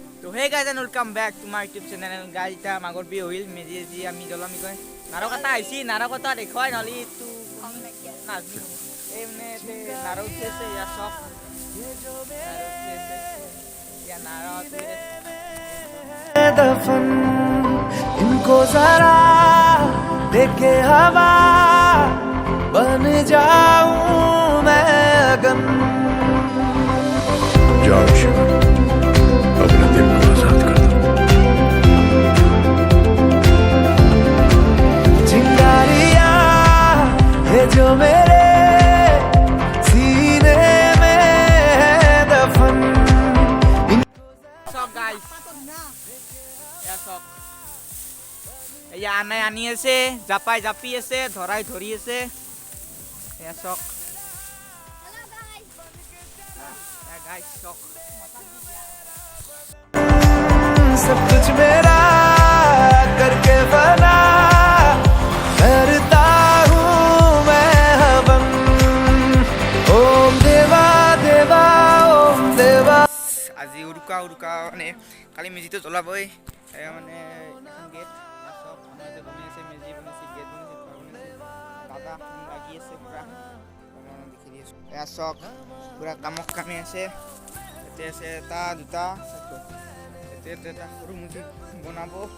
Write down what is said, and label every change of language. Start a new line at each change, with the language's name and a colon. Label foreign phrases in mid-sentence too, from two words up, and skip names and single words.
Assamese: তো
English: hey guys and welcome back to my YouTube channel guys
Assamese: এতিয়া মাঘৰ বিহু হৈল মেজি যি আমি জ্বলাম কি কয় নাৰক এটা আহিছি নাৰক এটা দেখুৱাই নহ'লে এইটো নাজনো এই মানে নাৰক উঠি আছে ইয়াৰ চক या नारा
Hindi: दफन इनको जरा देखे हवा बन जाऊं मैं अगन जाओ शिव अपने दिल को आजाद कर दो चिंगारियां है जो मेरे सीने में है दफन
Assamese: চক গাইজ এয়া চক এয়া আনাই আনি আছে জাপাই জাপি আছে ধৰাই ধৰি আছে এয়া চক গাইজ চক
Hindi: सब कुछ मेरा करके बना करता हूँ मैं हवन ओम देवा देवा ओम देवा
Assamese: আজি উৰুকা উৰুকা মানে কালি মেজিটো জ্বলাবই মানে গেট চব আমাৰ যে বনাই আছে মেজি বনাইছে গেট বনাইছে ঘৰ বনাইছে দাদা লাগি আছে পুৰা দেখি দি আছোঁ এয়া চক পুৰা কামক কামি আছে ইয়াতে আছে এটা দুটা ইয়াতে এটা সৰু মেজি বনাব